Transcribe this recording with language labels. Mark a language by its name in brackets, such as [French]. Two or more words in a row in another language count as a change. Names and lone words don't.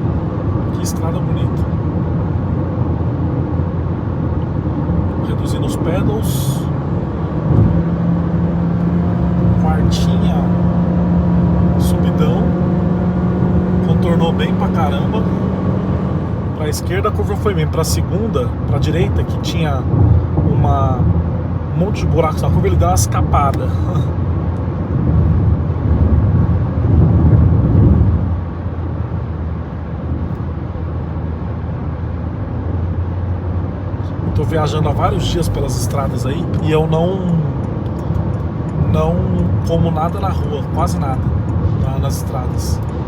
[Portuguese] Que estrada bonita. Reduzindo os pedals. Quartinha. Subidão. Contornou bem pra caramba. Pra esquerda a curva foi bem. Pra segunda, pra direita, que tinha um monte de buracos na curva, ele deu uma escapada. Tô viajando há vários dias pelas estradas aí e eu não como nada na rua, quase nada nas estradas.